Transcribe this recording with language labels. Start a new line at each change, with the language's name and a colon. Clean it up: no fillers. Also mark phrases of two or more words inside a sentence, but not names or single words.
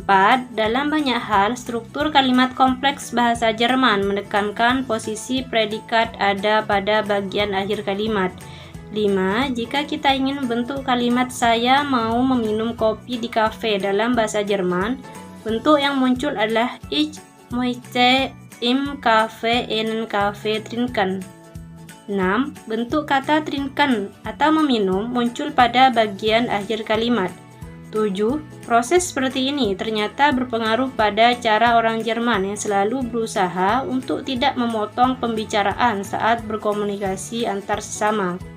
Indonesian: Dalam banyak hal, struktur kalimat kompleks bahasa Jerman menekankan posisi predikat ada pada bagian akhir kalimat. 5. Jika kita ingin membentuk kalimat saya mau meminum kopi di kafe dalam bahasa Jerman, bentuk yang muncul adalah
German: Ich möchte im Kaffee einen Kaffee trinken.
Indonesian: 6. Bentuk kata trinken atau meminum muncul pada bagian akhir kalimat. 7. Proses seperti ini ternyata berpengaruh pada cara orang Jerman yang selalu berusaha untuk tidak memotong pembicaraan saat berkomunikasi antar sesama.